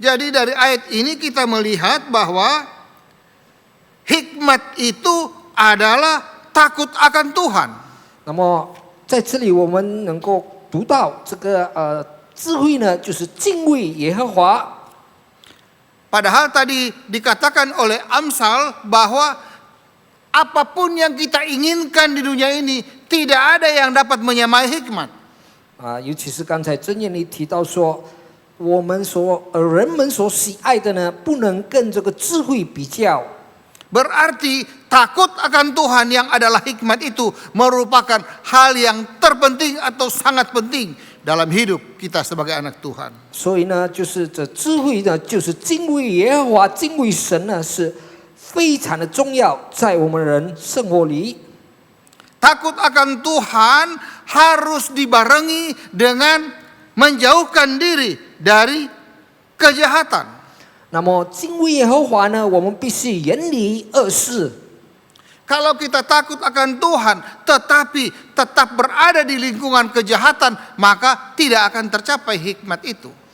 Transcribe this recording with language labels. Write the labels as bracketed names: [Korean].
[Indonesian] Jadi dari ayat ini kita melihat bahwa hikmat itu adalah takut akan Tuhan. [Chinese] 那么在这里我们能够读到这个智慧呢，就是敬畏耶和华。 [Indonesian] Padahal tadi dikatakan oleh Amsal bahwa apapun yang kita inginkan di dunia ini tidak ada yang dapat menyamai hikmat. [Chinese] 尤其是刚才箴言里提到说，人们所喜爱的呢，不能跟这个智慧比较。 [Indonesian] Berarti takut akan Tuhan yang adalah hikmat itu merupakan hal yang terpenting atau sangat penting dalam hidup kita sebagai anak Tuhan. [Chinese] 所以呢，就是这智慧呢，就是敬畏耶和华、敬畏神呢，是非常的重要，在我们人生活里。 [Indonesian] Takut akan Tuhan harus dibarengi dengan menjauhkan diri dari kejahatan. [Chinese] 那么敬畏耶和华呢，我们必须远离恶事。 [Indonesian] Kalau kita takut akan Tuhan tetapi tetap berada di lingkungan kejahatan, maka tidak akan tercapai hikmat itu.